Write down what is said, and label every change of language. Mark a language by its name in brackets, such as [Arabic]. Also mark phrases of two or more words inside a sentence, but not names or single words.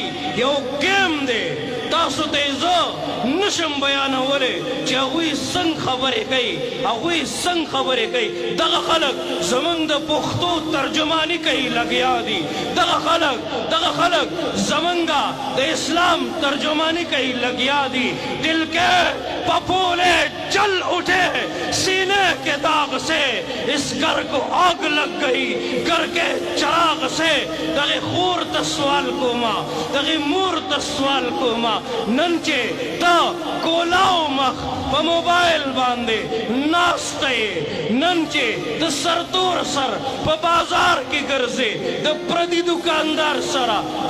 [Pashto] یو ګیم دی تاسو ته یې زه نشم بیانولی چې هغوی څنګه خبرې کوي هغوی څنګه خبرې کوي دغه خلک زموږ د پښتو ترجماني کوي لګیا دي دغه خلک زموږ د اسلام ترجمانی کوي لګیا دي [Urdu] دل کے پپولے جل اٹھے سینے کے داغ سے اس گھر کو آگ لگ گئی گھر کے چراغ سے [Pashto] دغه خور ته سوال کوما دغه مور ته سوال کوما نن چې ته کولاو مخ په موبایل باندې ناسته نن چې د سرتور سر په بازار کې ګرځې د پردي دکاندار سره د